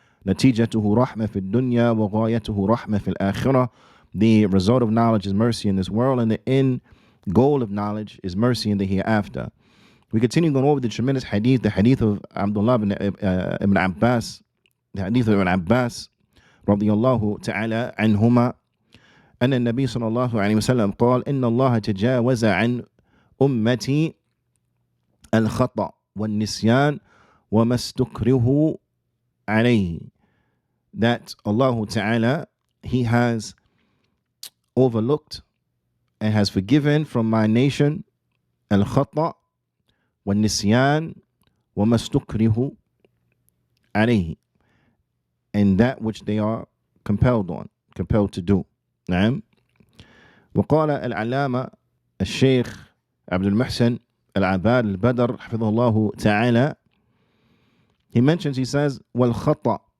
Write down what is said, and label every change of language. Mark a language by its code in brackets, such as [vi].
[ar] نتيجته رحمة في الدنيا وغايته رحمة في الآخرة. [en] The result of knowledge is mercy in this world, and the end goal of knowledge is mercy in the hereafter. We continue going over the tremendous hadith, the hadith of Abdullah ibn Abbas, the hadith of Ibn Abbas radiyallahu ta'ala anhuma, [ar] أن النبي صلى الله عليه وسلم قال: إن الله تجاوز عن أمتي الخطأ والنسيان وما استكره عليه. [en] That Allah Ta'ala, He has overlooked and has forgiven from my nation al-khata wal-nisyan wa mastukrihu alayhi, and that which they are compelled to do. [ar] نعم. وقال العلامة الشيخ عبد المحسن العباد البدر حفظه الله تعالى, [en] he mentions, he says, [ar] wal-khata.